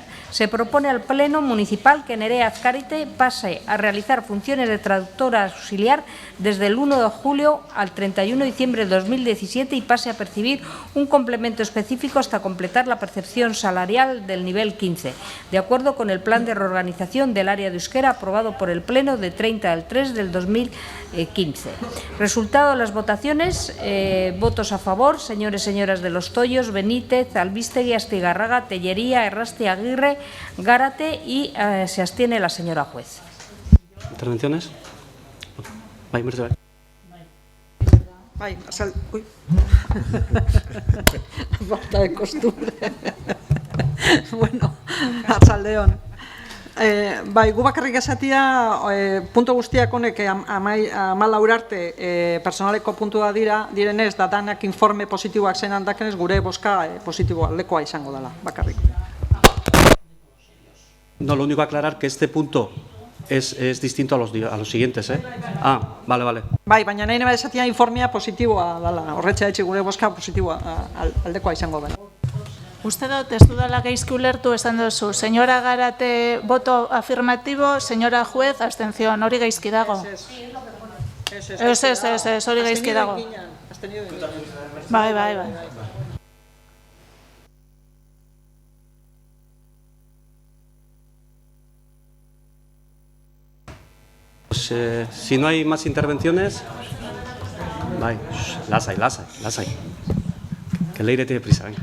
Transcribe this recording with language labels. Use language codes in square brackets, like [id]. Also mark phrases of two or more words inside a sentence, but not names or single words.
[es] Se propone al Pleno Municipal que Nerea Azcárate pase a realizar funciones de traductora auxiliar desde el 1 de julio al 31 de diciembre de 2017 y pase a percibir un complemento específico hasta completar la percepción salarial del nivel 15, de acuerdo con el plan de reorganización del área de euskera aprobado por el Pleno de 30 del 3 del 2015. Resultado de las votaciones, votos a favor, señores y señoras de Los Toyos, Benítez, Albistegui, Astigarraga, Tellería, Errasti, Aguirre, Gárate y se abstiene la señora juez. ¿Intervenciones? [eu] Bai, Mercedes. Bai, [es] uy. Falta de costumbre. [eu] Bueno, arratsaldeon. Bai, gu bakarrik esatia, puntu guztiak honek 14 arte personaleko puntua direnez, da danak informe positiboak zen handakenez, gure bozka positiboa aldekoa izango dela, bakarrik. [es] No, lo único aclarar que este punto es distinto a los siguientes, ¿eh? Ah, vale. [eu] Bai, baina nahi neba esatia informea positiboa dela, horretxa etxe gure bozka positiboa aldekoa izango dela. Uste dut, ez dudala geizki ulertu esan duzu. [es] Señora Gárate, voto afirmativo, señora juez, abstención. [eu] Hori geizki dago. Ez, hori geizki dago. Bai, bai, bai. [es] Pues, si no hay más intervenciones, vale, lasai. Que Leire tiene prisa, venga.